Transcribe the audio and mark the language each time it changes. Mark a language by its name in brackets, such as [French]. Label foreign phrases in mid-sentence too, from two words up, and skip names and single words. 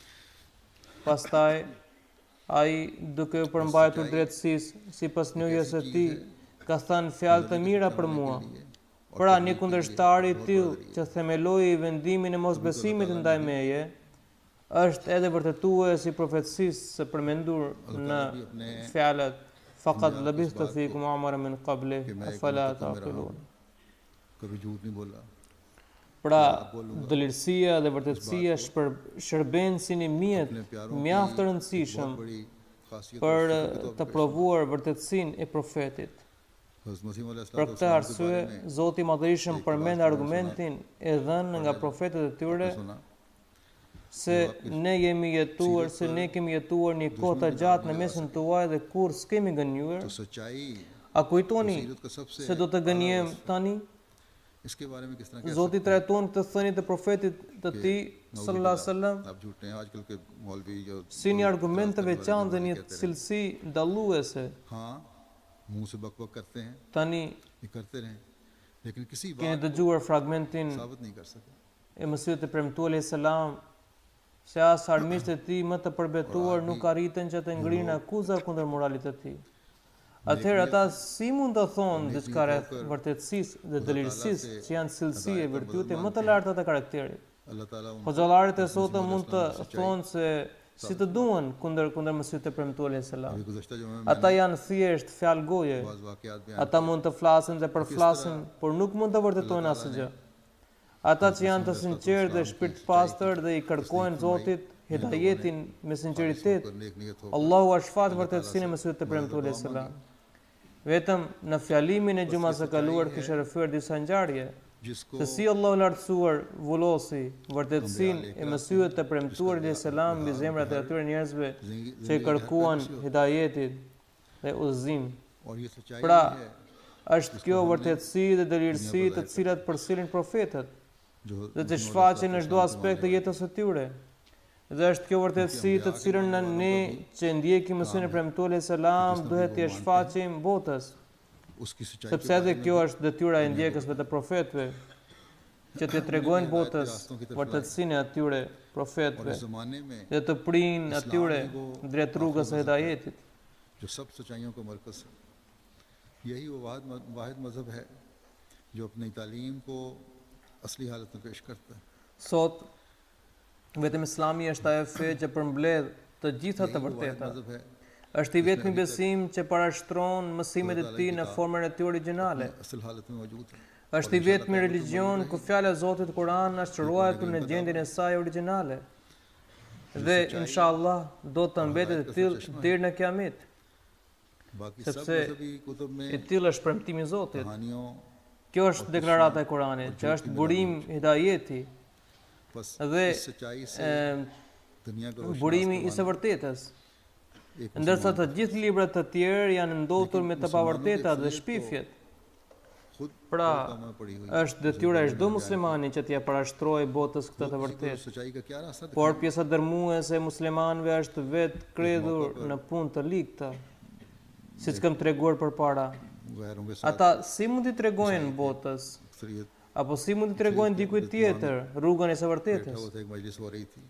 [Albanian] Pastaj ai duke u përmbajtur drejtësisë sipas njohjes së tij ka thënë fjalë të mira për mua. Pra një kundërshtar i tillë që themeloi vendimin e mosbesimit ndaj meje është edhe vërtetues i profecisë së përmendur në fjalët [Arabic] فقد لبثت فيكم عمرا من قبله أفلا تعقلون. [Urdu] کبھی جھوٹ نہیں بولا [Albanian] Pra, dëlirësia dhe vërtetësia shërben si një mjet mjaft të rëndësishëm [Urdu] بڑی خاصیت [Albanian] për të provuar vërtetësinë e profetit. Për këtë arsye, Zoti i Madhërisëm përmend argumentin e dhënë nga profetët e tyre se ne kemi jetuar një kohë të gjatë në mesin tuaj dhe kur s'kemi gënjur. A kujtoni se do të gënjem tani? [Urdu] اس کے بارے میں کس طرح [Albanian] Zoti trajton këtë thënie të profetit të tij [Arabic] صلى الله عليه وسلم [Urdu] آپ جھوٹے ہیں آج کل کے مولوی جو [Albanian] si një argument të veçantë dhe një cilësi dalluese. [Urdu] ہاں منہ سے بک بک کرتے ہیں [Albanian] Tani [Urdu] یہ کرتے رہیں لیکن کسی [Albanian] keni [Urdu] बात [Albanian] dëgjuar fragmentin [Urdu] ثابت نہیں کر سکے [Albanian] e Mesihut të premtuar [Arabic] عليه السلام [Albanian] se as armiqtë e tij më të përbetuar nuk arritën që të ngrinë akuza kundër moralit të tij. Atëherë ata si mund të thonë diçka rreth vërtetësisë dhe dëlirësisë që janë cilësi e virtyte më të larta të karakterit. [Urdu] اللہ تعالیٰ [Albanian] Hoxhallarit e sotëm mund të thonë se si të duan kundër Mesihut të premtuar [Arabic] عليه السلام. [Urdu] ابھی گزشتہ جمعے میں [Albanian] Ata janë thjesht fjalë goje. [Urdu] بعض واقعات بیان [Albanian] Ata mund të flasin dhe përflasin, por nuk mund të vërtetojnë asgjë. Ata që janë të sinqertë dhe shpirt pastër dhe i kërkojnë Zotit hidayetin me sinqeritet, [Urdu] کرنے ایک نیت ہو [Albanian] Allahu a shfat vërtetësinë e Mesihut të premtuar [Arabic] عليه السلام. [Albanian] Vetëm në fjalimin e xhumas së kaluar kishte referuar disa ngjarje [Urdu] जिसको [Albanian] se si Allahu lartësuar vullosi vërtetësinë e Mesihut të premtuar [Arabic] عليه السلام [Albanian] mbi zemrat e atyre njerëzve që i kërkuan hidayetin dhe udhëzim. [Urdu] اور یہ سچائی [Albanian] Pra, [Urdu] है [Albanian] është kjo vërtetësi dhe dëlirësi të cilat përsilin profetët [Urdu] जो [Albanian] dhe të shfaqen në çdo aspekt të jetës së tyre. Dhe është kjo vërtetësi të cilën ne që ndjekim Mesihun e premtuar [Arabic] عليه السلام [Albanian] duhet t'i shfaqim botës, [Urdu] اس کی سچائی [Albanian] sepse edhe kjo është detyra e ndjekësve të profetëve që të tregojnë botës vërtetësinë e atyre profetëve [Urdu] اس زمانے میں [Albanian] dhe të prinë atyre drejt rrugës së hidayetit. [Urdu] جو سب سچائیوں کا مرکز ہے یہی وہ واحد مذہب ہے جو اپنی تعلیم کو اصلی حالت میں پیش کرتا ہے [Albanian] Sot vetëm Islami është ajo fe që përmbledh të gjitha të [Urdu] یہی وہ واحد [Albanian] vërteta. [Urdu] مذہب ہے [Albanian] Është i vetmi besim që parashtron mësimet e tij në formën e tij origjinale. [Urdu] اصل حالت میں موجود ہے [Albanian] Është i vetmi religjion ku fjala e Zotit Kur'an është ruajtur në gjendjen e saj origjinale. Dhe inshallah do të mbetet e tillë deri në Kiamet. [Urdu] باقی سب [Albanian] Sepse [Urdu] مذہبی کتب میں [Albanian] e tillë është premtimi i Zotit. [Urdu] कहानियों [Albanian] Kjo është deklarata e Kuranit, që është burim hidayeti [Urdu] बस [Albanian] dhe [Urdu] اس سچائی سے دنیا کو [Albanian] burimi i së vërtetës. [Urdu] एक [Albanian] Ndërsa të gjithë librat të tjerë janë ndotur me të pavërtetat dhe shpifjet. [Urdu] खुद [Albanian] Pra, [Urdu] کامنا پڑی ہوئی [Albanian] është detyra e çdo muslimani që t'ia parashtrojë botës këtë të vërtetë. [Urdu] سچائی کا کیا راستہ [Albanian] Por pjesa dërmuese e muslimanëve është vetë kredhur në punë të ligta, siç kam treguar përpara. [Urdu] غیروں کے ساتھ [Albanian] ata si mund t'i tregojnë botës [Urdu] अक्सरियत [Albanian] apo si mund t'i tregojnë dikujt tjetër rrugën e së [Urdu] बैठा [Albanian] vërtetës. [Urdu] ہوا تھا، ایک مجلس ہو رہی تھی